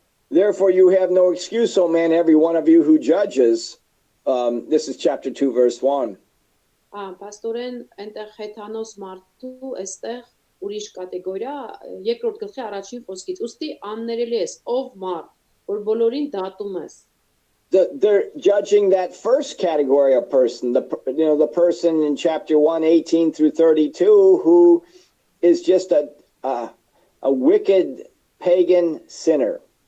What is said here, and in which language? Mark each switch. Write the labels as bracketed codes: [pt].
[en] Therefore, you have no excuse, O man, every one of you who judges. This is chapter 2, verse 1. [hy] Պաստորեն այնտեղ հեթանոս մարդու այստեղ ուրիշ կատեգորիա երկրորդ գլխի առաջին խոսքից ուստի աններելի ես ով մարդ որ բոլորին դատում ես [en] They're judging that first category of person, the person in chapter 1, 18 through 32, who is just a wicked pagan sinner.